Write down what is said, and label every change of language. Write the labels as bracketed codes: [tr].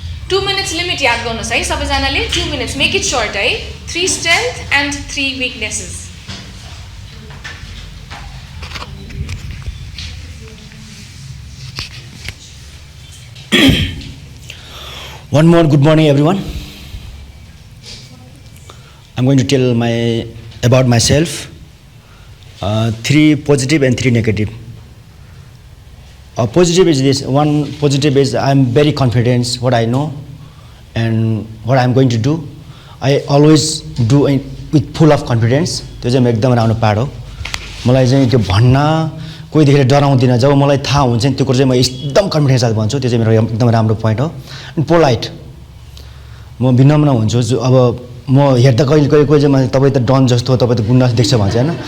[ne] 2 minutes limit याद गर्नुहोस् है सबैजनाले 2 minutes. [en] Make it short है. 3 strength and 3 weaknesses. One more good morning, everyone. I'm going to tell about myself. 3 positive and 3 negative. Positive is this. One positive is I'm very confident what I know and what I'm going to do. I always do it with full of confidence. [ne] त्यो चाहिँ एकदम राम्रो part हो. मलाई चाहिँ त्यो भन्न कोही देखेर डराउँदिन. जब मलाई थाहा हुन्छ नि त्यो कुरा चाहिँ म एकदम कन्फिडेन्स साथ भन्छु. त्यो चाहिँ मेरो एकदम राम्रो पोइन्ट हो. अनि पोलाइट. म विनम्र हुन्छु. अब म हेर्दा कहिले कोही चाहिँ तपाईँ त डन जस्तो तपाईँ त गुन्डा देख्छ भन्छ हैन.